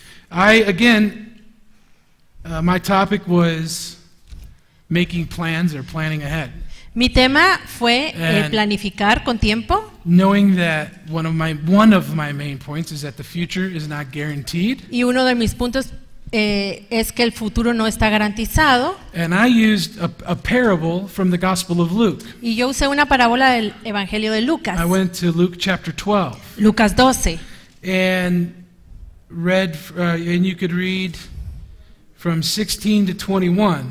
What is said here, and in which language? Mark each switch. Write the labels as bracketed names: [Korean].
[English] My topic was making plans or planning ahead. [Spanish] Mi tema fue [English] And- [Spanish] planificar con tiempo, [English] Knowing that one of my main points is that the future is not guaranteed. [Spanish] y uno de mis puntos es que el futuro no está garantizado. [English] And I used a parable from the Gospel of Luke. [Spanish] Y yo usé una parábola del Evangelio de Lucas, [English] I went to Luke chapter 12 [Spanish] Lucas 12, [English] and read, and you could read from 16 to 21.